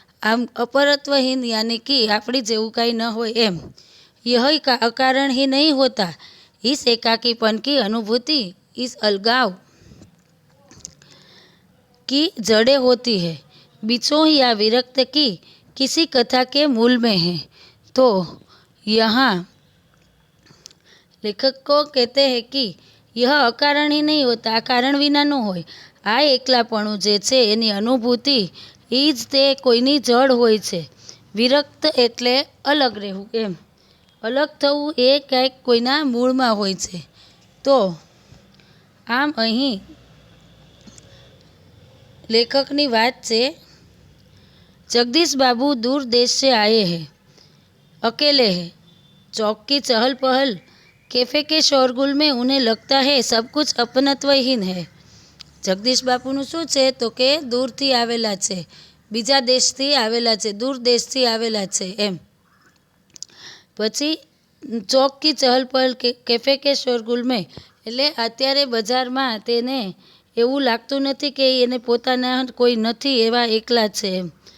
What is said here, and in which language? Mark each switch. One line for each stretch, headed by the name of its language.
Gujarati: આમ
Hindi: अपरत्वहीन यानी कि
Gujarati: આપણી જેવું કાંઈ ન હોય એમ.
Hindi: यह अकारण ही नहीं होता. इस एकाकीपन की अनुभूति इस अलगाव की जड़ें होती है. बिछोह या विरक्त की किसी कथा के मूल में है. तो यहाँ लेखक को कहते हैं कि यह अकारण ही नहीं होता,
Gujarati: आ कारण विना न होय. આ એકલાપણું જે છે એની અનુભૂતિ એ જ તે કોઈની જડ હોય છે. વિરક્ત એટલે અલગ રહેવું એમ, અલગ થવું એ ક્યાંક કોઈના મૂળમાં હોય છે. તો આમ અહીં લેખકની વાત છે,
Hindi: जगदीश बाबू दूर देश से आए हैं, अकेले हैं. चौक की चहल पहल, कैफे के शोरगुल में उन्हें लगता है सब कुछ अपनत्वहीन है.
Gujarati: જગદીશ બાપુનું શું છે તો કે દૂરથી આવેલા છે, બીજા દેશથી આવેલા છે, દૂર દેશથી આવેલા છે એમ. પછી
Hindi: ચોક કી ચહલ પહલ, કેફે કે શોરગુલ મેં,
Gujarati: એટલે અત્યારે બજારમાં તેને એવું લાગતું નથી કે એને પોતાના કોઈ નથી, એવા એકલા છે એમ.